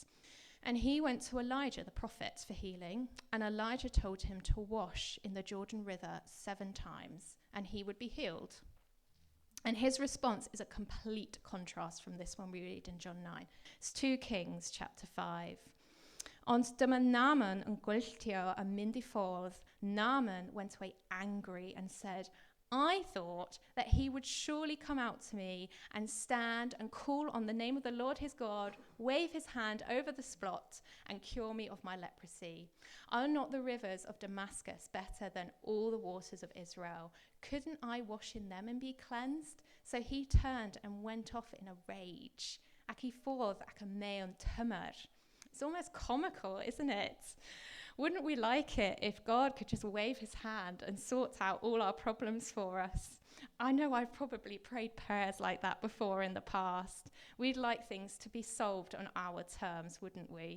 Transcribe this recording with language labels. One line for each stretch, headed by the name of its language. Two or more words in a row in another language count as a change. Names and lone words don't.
English: And he went to Elijah, the prophet, for healing, and Elijah told him to wash in the Jordan River 7 times, and he would be healed. And his response is a complete contrast from this one we read in John 9. It's 2 Kings chapter 5.
Welsh: Ond dyma Naaman yn gwylltio a mynd I ffwrdd.
English: Naaman went away angry and said, "I thought that he would surely come out to me and stand and call on the name of the Lord his God, wave his hand over the spot and cure me of my leprosy. Are not the rivers of Damascus better than all the waters of Israel? Couldn't I wash in them and be cleansed?" So he turned and went off in a rage.
Welsh: Ac I ffwrdd ac yn mewn tymor.
English: It's almost comical, isn't it? Wouldn't we like it if God could just wave his hand and sort out all our problems for us? I know I've probably prayed prayers like that before in the past. We'd like things to be solved on our terms, wouldn't we?